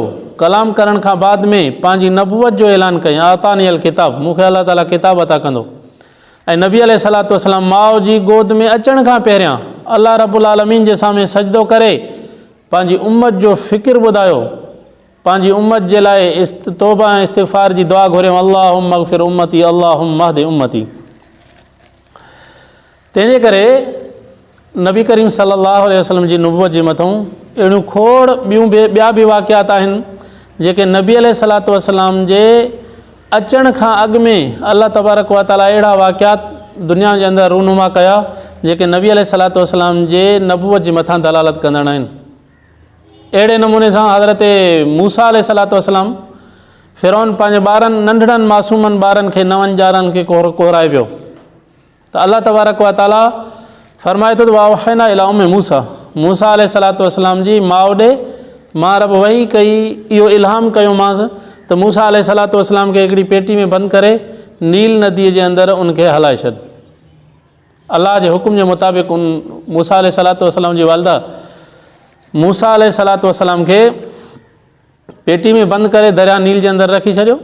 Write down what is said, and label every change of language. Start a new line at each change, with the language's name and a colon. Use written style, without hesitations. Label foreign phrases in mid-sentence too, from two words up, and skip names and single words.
Sindhi: कलाम करण खां बाद में पंहिंजी नबूवत जो ऐलान कयईं,
Arabic: آتاني الكتاب,
Sindhi: मूंखे अलाह ताला किताब अता कंदो। ऐं नबी
Arabic: عليه الصلاة والسلام
Sindhi: माउ जी गोद में अचण खां पहिरियां अल्लाह
Arabic: رب العالمين
Sindhi: जे साम्हूं सजदो करे पंहिंजी उम्मत जो फ़िक्र ॿुधायो, पंहिंजी उम्मत जे लाइ तौबा ऐं इस्तिग़फ़ार जी दुआ घुरियऊं,
Arabic: اللهم اغفر لأمتي، اللهم اهد أمتي.
Sindhi: तंहिंजे करे नबी करीम
Arabic: صلى الله عليه وسلم
Sindhi: जी नबूवत जे मथां अहिड़ियूं खोड़ ॿिया बि वाक़ियात आहिनि जेके नबी
Arabic: عليه الصلاة والسلام
Sindhi: जे अचण खां अॻु में अल्लाह
Arabic: تبارك وتعالى
Sindhi: अहिड़ा वाक़ियात दुनिया जे अंदरि रूनुमा कया जेके नबी
Arabic: عليه الصلاة والسلام
Sindhi: जे नबूवत जे मथां दलालत कंदड़ आहिनि। अहिड़े नमूने सां हज़रत मूसा
Arabic: عليه الصلاة والسلام
Sindhi: फ़िरौन पंहिंजे ॿारनि नंढड़नि मासूमनि ॿारनि खे 9 ॼारनि खे कोराए पियो त अल्लाह
Arabic: تبارك وتعالى
Sindhi: फरमाए थो त
Arabic: وأوحينا إلى أم موسى,
Sindhi: मूसा
Arabic: عليه الصلاة والسلام
Sindhi: जी माउ ॾे मां रब वही कई, इहो इल्हाम कयोमांसि त मूसा
Arabic: عليه الصلاة والسلام
Sindhi: खे हिकिड़ी पेटी में बंदि करे नील नदीअ जे अंदरि उनखे हलाए छॾ। अल्लाह जे हुकुम जे मुताबिक़ उन मूसा
Arabic: عليه الصلاة والسلام
Sindhi: जी वालदा मूसा
Arabic: عليه الصلاة والسلام
Sindhi: खे पेटी में बंदि करे दरिया नील जे अंदरि रखी छॾियो।